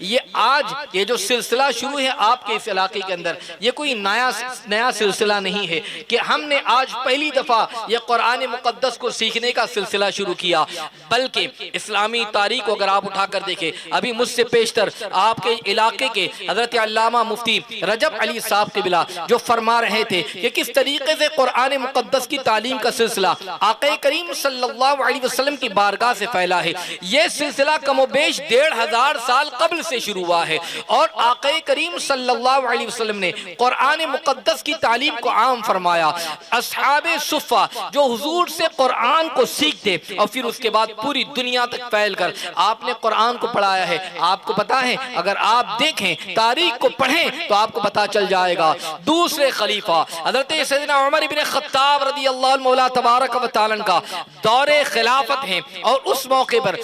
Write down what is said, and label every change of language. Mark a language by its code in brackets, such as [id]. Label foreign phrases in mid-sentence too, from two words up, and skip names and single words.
[ur] یہ جو سلسلہ شروع ہے آپ کے اس علاقے کے اندر، یہ کوئی نیا سلسلہ نہیں ہے کہ ہم نے آج پہلی دفعہ یہ قرآن مقدس کو سیکھنے کا سلسلہ شروع کیا، بلکہ اسلامی تاریخ کو اگر آپ اٹھا کر دیکھیں، ابھی مجھ سے پیشتر آپ کے علاقے کے حضرت علامہ مفتی رجب علی صاحب قبلہ جو فرما رہے تھے کہ کس طریقے سے قرآن مقدس کی تعلیم کا سلسلہ آقا کریم صلی اللہ علیہ وسلم کی بارگاہ سے پھیلا ہے۔ یہ سلسلہ کم و بیش 1500 سال قبل سے شروع ہوا ہے، اور آقا کریم صلی اللہ علیہ وسلم نے قرآن مقدس کی تعلیم کو عام فرمایا۔ اصحاب صفہ جو حضور سے قرآن کو سیکھتے اور پھر اس کے بعد پوری دنیا تک پھیل کر آپ نے قرآن کو پڑھایا ہے۔ آپ کو پتا ہے، اگر آپ دیکھیں تاریخ کو پڑھیں تو آپ کو پتا چل جائے گا، دوسرے خلیفہ حضرت سیدنا عمر بن خطاب رضی اللہ عنہ مولا تبارک و تعالیٰ کا دور خلافت ہے، اور اس موقع پر